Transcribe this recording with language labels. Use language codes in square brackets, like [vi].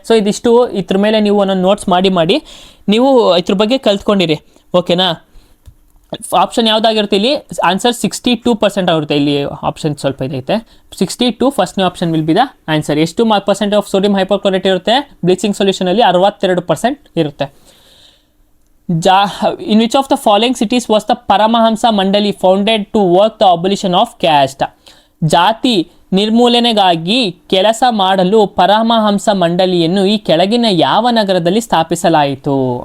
[kn] So ಇದಿಷ್ಟು ಇದ್ರ ಮೇಲೆ ನೀವು ಒಂದೊಂದು ನೋಟ್ಸ್ ಮಾಡಿ ನೀವು ಇದ್ರ ಬಗ್ಗೆ ಕಲ್ತ್ಕೊಂಡಿರಿ. ಓಕೆನಾ, ಆಪ್ಷನ್ ಯಾವುದಾಗಿರುತ್ತೆ ಇಲ್ಲಿ, ಆನ್ಸರ್ 62% ಆಗಿರುತ್ತೆ. ಇಲ್ಲಿ ಆಪ್ಷನ್ ಸ್ವಲ್ಪ ಇದೈತೆ, 62 ಫಸ್ಟ್ನೇ option [en] Will be the answer. [kn] ಎಷ್ಟು % ಆಫ್ ಸೋಡಿಯಂ ಹೈಪೋಕ್ಲೋರೈಟ್ ಇರುತ್ತೆ ಬ್ಲೀಚಿಂಗ್ ಸೊಲ್ಯೂಷನಲ್ಲಿ? 62% ಇರುತ್ತೆ. [en] In which of the following cities was the Paramahamsa Mandali founded to work the abolition of caste? [kn] ಜಾತಿ ನಿರ್ಮೂಲನೆಗಾಗಿ ಕೆಲಸ ಮಾಡಲು ಪರಮಹಂಸ ಮಂಡಳಿಯನ್ನು ಈ ಕೆಳಗಿನ ಯಾವ ನಗರದಲ್ಲಿ ಸ್ಥಾಪಿಸಲಾಯಿತು?